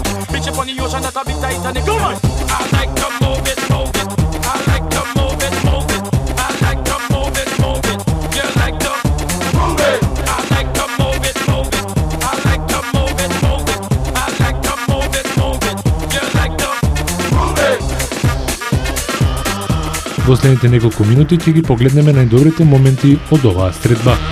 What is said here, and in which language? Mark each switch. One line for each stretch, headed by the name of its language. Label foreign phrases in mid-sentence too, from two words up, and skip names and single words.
English: Bitch up on the ocean that a bit tight. Woman, I like to move it, move it. I like to move it, move it. I like to move it, move it. You like to move it. I like to move it, move it. I like to move it, move it. I like to move it, move it. You like to move it.
Macedonian: Во следните неколку минути ќе ги погледнеме најдобрите моменти од оваа средба.